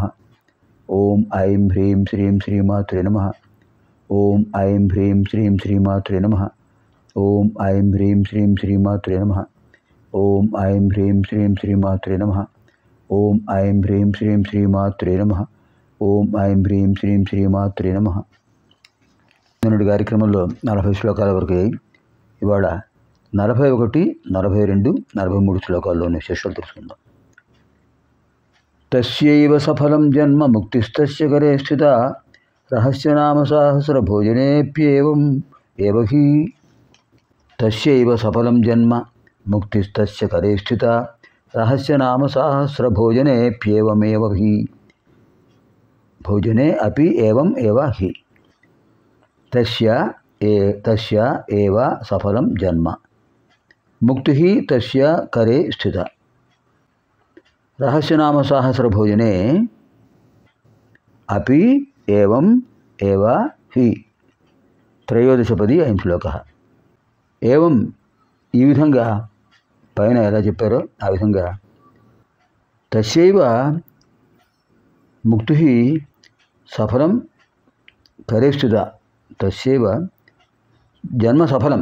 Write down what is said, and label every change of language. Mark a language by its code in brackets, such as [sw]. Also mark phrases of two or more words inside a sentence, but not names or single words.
[sa] ओम ऐं ह्रीं श्रीं श्रीमात्रे नमः। ओम ऐं ह्रीं श्रीं श्रीमात्रे नमः। ओम ऐं ह्रीं श्रीं श्रीमात्रे नमः। ओम ऐं ह्रीं श्रीं श्रीमात्रे नमः। ओम ऐं ह्रीं श्रीं श्रीमात्रे नमः। ओम ऐं ह्रीं श्रीं श्रीमात्रे नमः। [te] నిన్నటి కార్యక్రమంలో 40 శ్లోకాల వరకు ఇవాళ 41, 42, 43 శ్లోకాల్లోని శేషాలు తెలుసుకుందాం. [sa] తస్యైవ సఫలం జన్మ ముక్తిస్తస్య కరే స్థిత రహస్యనామ సహస్ర భోజనేప్యేవం ఏవ హి. తస్యైవ సఫలం జన్మ ముక్తిస్తస్య కరే స్థిత రహస్యనామ సహస్ర భోజనేప్యేవమేవ హి. భోజనే అపి ఏవం ఏవ హి. తస్య ఏవ సఫలం జన్మ ముక్తి తస్య కరే స్థిత రహస్యనామ సహస్ర భోజనే అపి ఏవం ఏవ హి. త్రయోదశపది 5 శ్లోకః. [te] ఏవం ఈ విధంగా పైన ఎలా చెప్పారో ఆ విధంగా [sa] తస్యైవ ముక్తి సఫలం కరే స్థిత తస్యైవ జన్మ సఫలం.